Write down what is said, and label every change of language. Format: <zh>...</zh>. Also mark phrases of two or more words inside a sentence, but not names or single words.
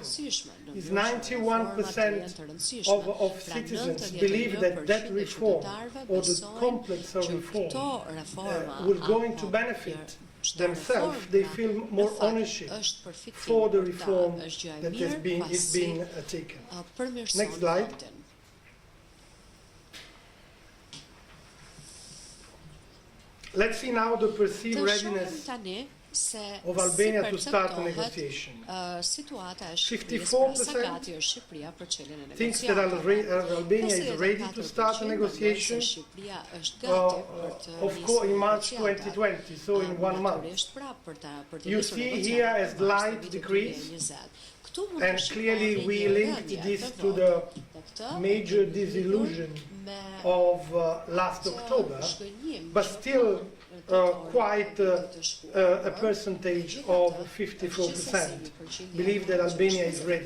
<en>Is 91% of citizens believe that that reform, or the complex of reform, will going to benefit themselves. They feel more ownership for the reform that is being taken. Next slide. Let's see now the perceived</en> <sq>Të shohim</sq> <en>readiness</en> <sq>tani se</sq> <en>of Albania</en> <sq>si</sq> <en>to start the</en> <sq>perceptohet,</sq> <en>negotiation.</en> <sq>Situata e Shqipërisë, 54% pra sa gati është Shqipëria për çeljen e</sq> <en>Thinks that</en> <sq>negociatave.</sq> <en>Albania is ready to start the negotiation.</en> <sq>Shqipëria është gati për të</sq> <en>Of course, in March 2020, so in 1 month. You see here as light decrease, and clearly we linked this to the major disillusion of last October, but still quite a percentage of 54% believe that Albania is ready.</en>